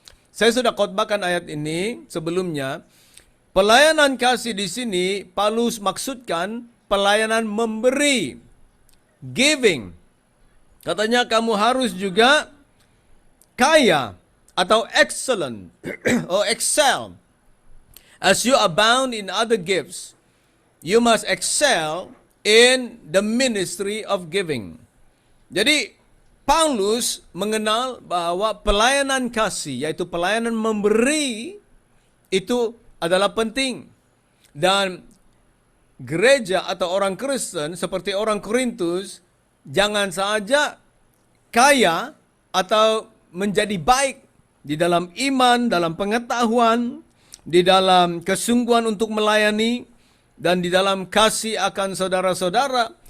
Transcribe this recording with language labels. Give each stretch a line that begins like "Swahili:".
Indonesian: Saya sudah khotbahkan ayat ini sebelumnya. Pelayanan kasih di sini Paulus maksudkan pelayanan memberi, giving. Katanya kamu harus juga kaya atau
English: excellent or excel. As you abound in other gifts, you must excel in the ministry of giving.
Indonesian: Jadi Paulus mengenal bahwa pelayanan kasih, yaitu pelayanan memberi, itu adalah penting. Dan gereja atau orang Kristen seperti orang Korintus jangan saja kaya atau menjadi baik di dalam iman, dalam pengetahuan, di dalam kesungguhan untuk melayani, dan di dalam kasih akan saudara-saudara.